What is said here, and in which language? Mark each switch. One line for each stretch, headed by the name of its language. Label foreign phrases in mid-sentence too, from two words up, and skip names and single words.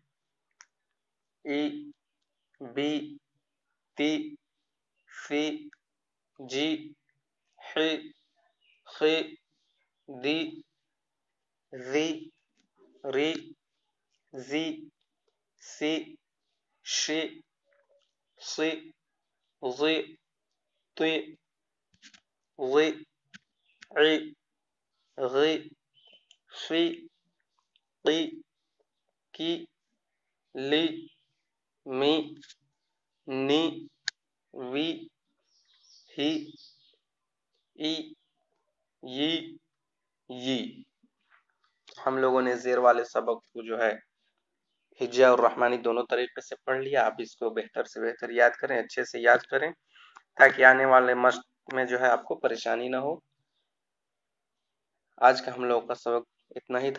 Arabic: ای بی تی فی جی حی خی دی ذی ری زی سی شی صی ضی طی ضی عی غی فی قی کی لی می نی وی ہی ای ی ی۔
Urdu: ہم لوگوں نے زیر والے سبق کو جو ہے ہجا اور رحمانی دونوں طریقے سے پڑھ لیا۔ آپ اس کو بہتر سے بہتر یاد کریں، اچھے سے یاد کریں، تاکہ آنے والے مشق میں جو ہے آپ کو پریشانی نہ ہو۔ آج کا ہم لوگوں کا سبق اتنا ہی تھا۔